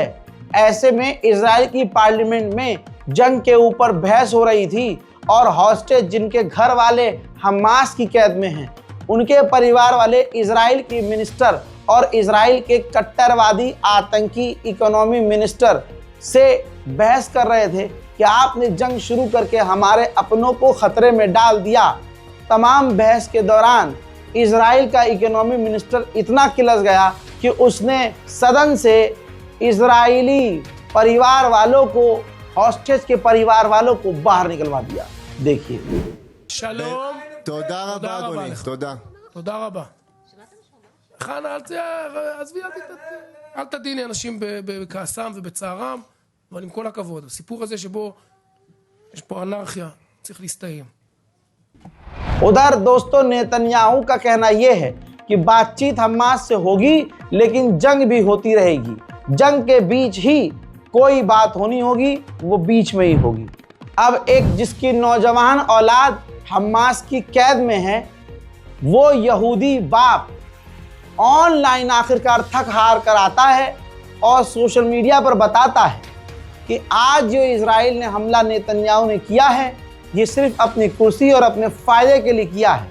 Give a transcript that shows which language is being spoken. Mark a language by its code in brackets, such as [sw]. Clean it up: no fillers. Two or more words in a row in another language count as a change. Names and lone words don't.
[hi] ऐसे में इजराइल की पार्लियामेंट में जंग के ऊपर बहस हो रही थी और हॉस्टेज जिनके घर वाले हमास की कैद में हैं, उनके परिवार वाले इजराइल की मिनिस्टर और इजराइल के कट्टरवादी आतंकी [en] economy minister [hi] से बहस कर रहे थे कि आपने जंग शुरू करके हमारे अपनों को खतरे में डाल दिया। तमाम बहस के दौरान इजराइल का [en] economy minister [hi] इतना किलस गया कि उसने सदन से इजरायली परिवार वालों को, हॉस्टेज के परिवार वालों को बाहर निकलवा दिया। देखिए। [he] שלום. תודה רבה, אדוני. תודה. תודה רבה. חנה, עזבי, אל תדיני אנשים בכעסם ובצערם, אבל עם כל הכבוד, הסיפור הזה שבו יש פה אנרכיה, צריך להסתיים. [hi] उधर दोस्तों, नेतन्याहू का कहना यह है कि बातचीत हमास से होगी, लेकिन जंग भी होती रहेगी। जंग के बीच ही कोई बात होनी होगी, वो बीच में ही होगी। अब एक जिसकी नौजवान औलाद हमास की कैद में है, वो यहूदी बाप ऑनलाइन आखिरकार थक हार कर आता है और [en] social media [hi] पर बताता है कि आज जो इजराइल ने हमला नेतन्याहू ने किया है, ये सिर्फ अपनी कुर्सी और अपने फायदे के लिए किया है।